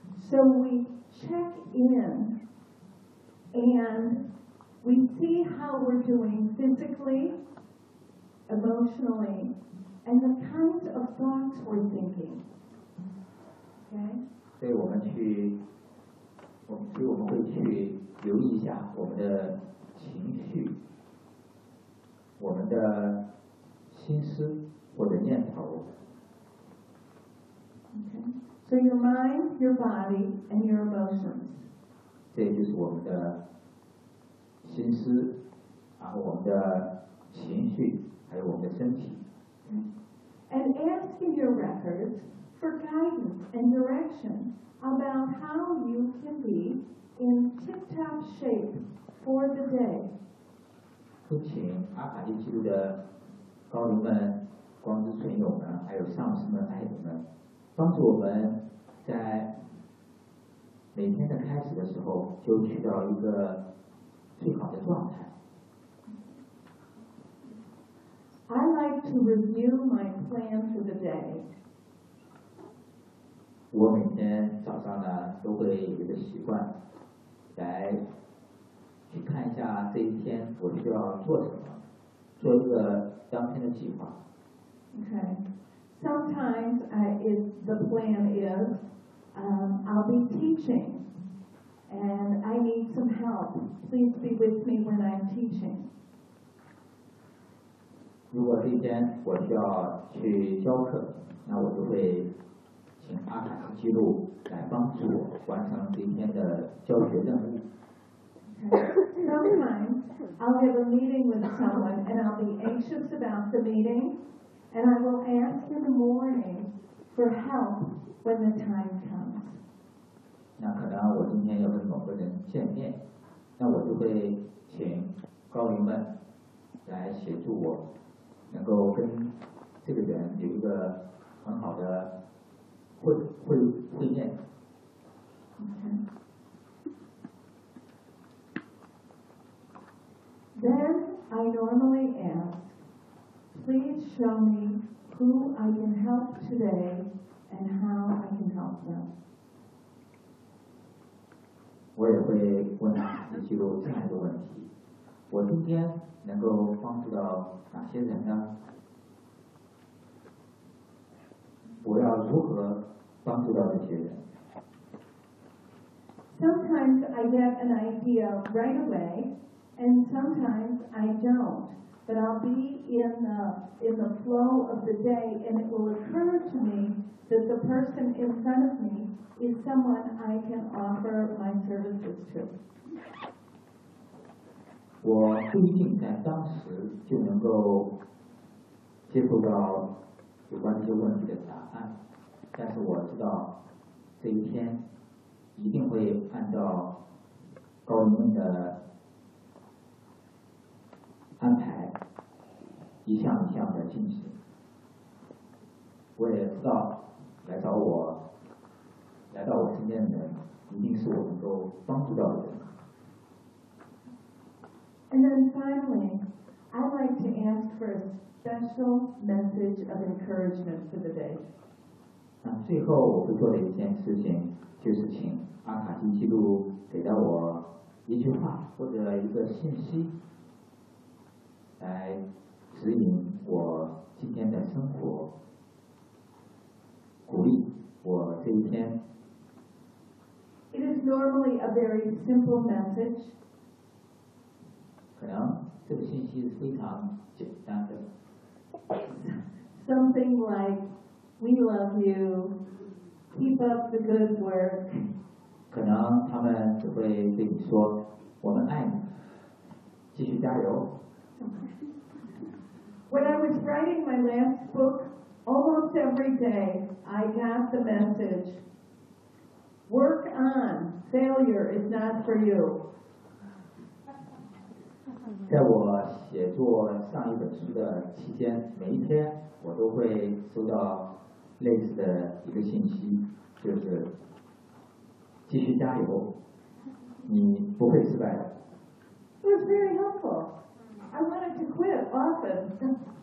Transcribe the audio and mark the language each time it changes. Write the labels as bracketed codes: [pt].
[en] So we check in and we see how we're doing physically, emotionally, and the kinds of thoughts we're thinking. Okay? [zh] 所以我们会去留意一下我们的情绪、我们的心思或者念头。 [en] So your mind, your body, and your emotions. [zh] 这就是我们的心思，然后我们的情绪，还有我们的身体。 [en] And asking your records for guidance and direction about how you can be in tip-top shape for the day. [zh] 就请阿卡西记录的高龄们、光之存有们，还有上师们、爱人们，帮助我们。在每天的开始的时候就去到一个最好的状态。 [en] I like to review my plan for the day. [zh] 我每天早上呢都会有一个习惯来去看一下这一天我需要做什么，做一个当天的计划。 [en] Okay. Sometimes the plan isI'll be teaching, and I need some help. Please be with me when I'm teaching. [zh] 如果这一天我需要去教课，那我就会请阿卡西记录来帮助我完成今天的教学任务。 [en] Sometimes I'll have a meeting with someone and I'll be anxious about the meeting and I will ask in the morning for help when the time comes. [zh] 那可能我今天要跟某个人见面，那我就会请高龄们来协助我，能够跟这个人有一个很好的会面。 [en] Then I normally ask, please show me who I can help today and how I can help them. [zh] 我也会问一些有进来的问题，我今天能够帮助到哪些人呢？我要如何帮助到这些人？ [en] Sometimes I get an idea right away. And sometimes I don't, but I'll be in the flow of the day, and it will occur to me that the person in front of me is someone I can offer my services to. [zh] 我不一定在当时就能够接触到有关这些问题的答案，但是我知道这一天一定会按照高龄的。安排一项一项的进行。我也知道来到我身边的人一定是我能够帮助到的人。 [en] And then finally, I'd like to ask for a special message of encouragement for the day. [zh] 那最后我会做的一件事情就是请阿卡西记录给到我一句话或者一个信息。来指引我今天的生活，鼓励我这一天。 [en] It is normally a very simple message. [zh] 可能这个信息是非常简单的。 [en] Something like, we love you, keep up the good work. [zh] 可能他们只会对你说，我们爱你，继续加油。 [en] When I was writing my last book, almost every day I got the message, work on, failure is not for you. [zh] 在我写作上一本书的期间，每一天我都会收到类似的一个信息，就是继续加油，你不会失败的。 [en] It was very helpful. I wanted to quit often.